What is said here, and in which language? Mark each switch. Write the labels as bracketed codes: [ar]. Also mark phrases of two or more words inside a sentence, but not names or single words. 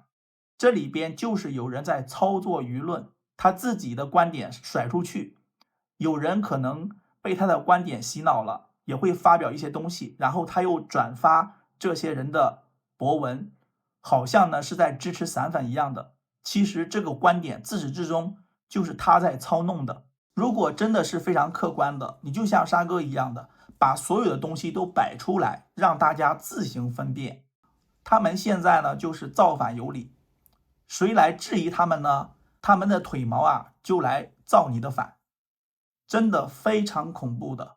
[zh] 這裡邊就是有人在操作輿論，他自己的觀點甩出去，有人可能被他的觀點洗腦了，也會發表一些東西，然後他又轉發這些人的博文，好像呢是在支持散粉一樣的。其實這個觀點自始至終就是他在操弄的。如果真的是非常客觀的，你就像沙哥一樣的，把所有的東西都摆出来，让大家自行分辨。他们现在呢，就是造反有理，誰來質疑他們呢？他們的腿毛啊，就來造你的反，真的非常恐怖的。